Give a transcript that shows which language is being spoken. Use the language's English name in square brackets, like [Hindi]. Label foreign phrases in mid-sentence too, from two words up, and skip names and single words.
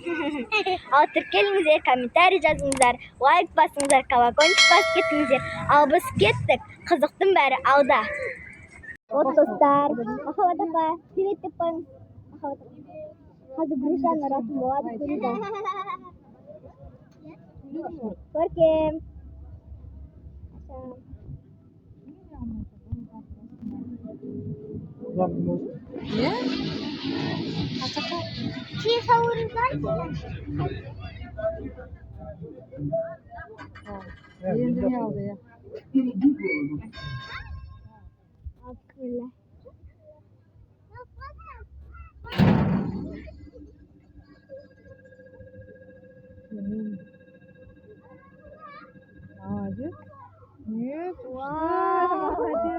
[Kazakh] Ал тіркеліңіздер, комментарий жазыңыздар, лайк басыңыздар, колокольчик басып кетіңіздер. Ал біз кеттік. Қызықтың бәрі алда. Вот достар. Махаббат апа, привет деп қойыңыз. Махаббат апа. Қазір Грушаны ұратын болады. Көркем. [Turkish] Ne? Ataka. Çiğ savururlar mı? Yerini aldı ya. Akıllı. [Russian] Молодец. Нет. Вау, Молодец.